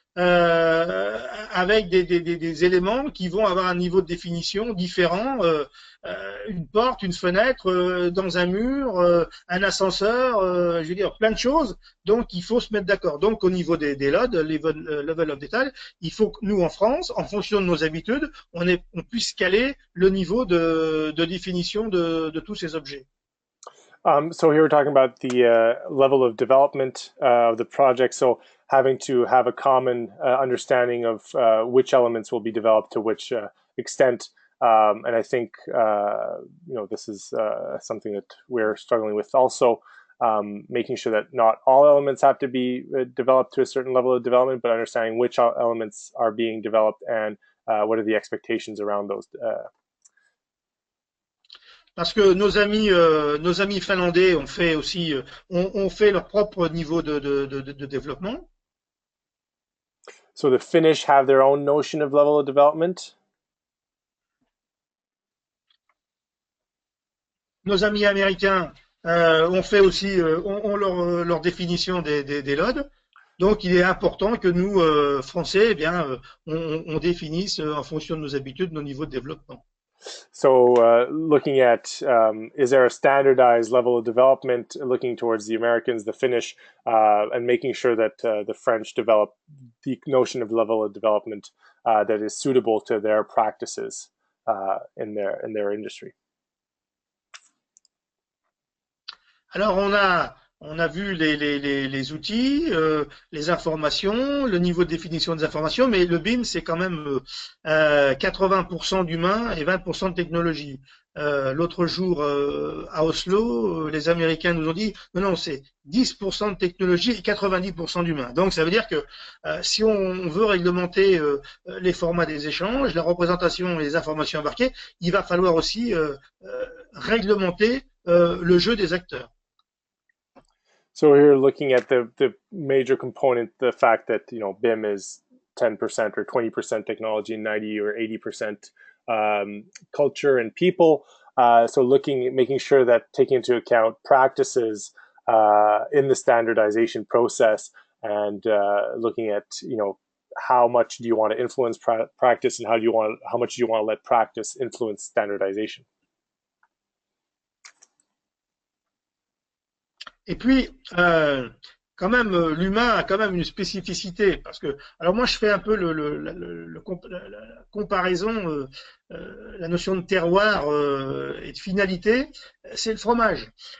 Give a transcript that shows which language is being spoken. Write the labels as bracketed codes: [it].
[fr] Avec des éléments qui vont avoir un niveau de définition différent, une porte, une fenêtre, dans un mur, un ascenseur, je veux dire plein de choses. Donc il faut se mettre d'accord. Donc au niveau des LOD, [en] level of detail, [fr] il faut que nous en France, en fonction de nos habitudes, on puisse caler le niveau de définition de tous ces objets. [en] So here we're talking about the level of development of the project. So having to have a common understanding of which elements will be developed to which extent. And I think this is something that we're struggling with also, making sure that not all elements have to be developed to a certain level of development, but understanding which elements are being developed and what are the expectations around those. [fr] Parce que nos amis finlandais ont fait aussi, ont fait leur propre niveau de développement. [en] So the Finnish have their own notion of level of development. [fr] Nos amis américains ont fait aussi, ont leur définition des LOD. Donc, il est important que nous, Français, eh bien, on définisse en fonction de nos habitudes nos niveaux de développement. [en] So looking at, is there a standardized level of development, looking towards the Americans, the Finnish, and making sure that the French develop the notion of level of development that is suitable to their practices in their industry. [fr] Alors, on a vu les outils, les informations, le niveau de définition des informations, mais le BIM, c'est quand même 80% d'humain et 20% de technologie. L'autre jour, à Oslo, les Américains nous ont dit, non, c'est 10% de technologie et 90% d'humain. Donc, ça veut dire que si on veut réglementer les formats des échanges, la représentation et les informations embarquées, il va falloir aussi réglementer le jeu des acteurs. [en] So here looking at the major component, the fact that BIM is 10% or 20% technology and 90 or 80% culture and people. So making sure that taking into account practices in the standardization process and looking at how much do you want to influence practice and how much do you want to let practice influence standardization. [fr] Et puis, quand même, l'humain a quand même une spécificité parce que, alors moi, je fais un peu la comparaison, la notion de terroir et de finalité, c'est le fromage.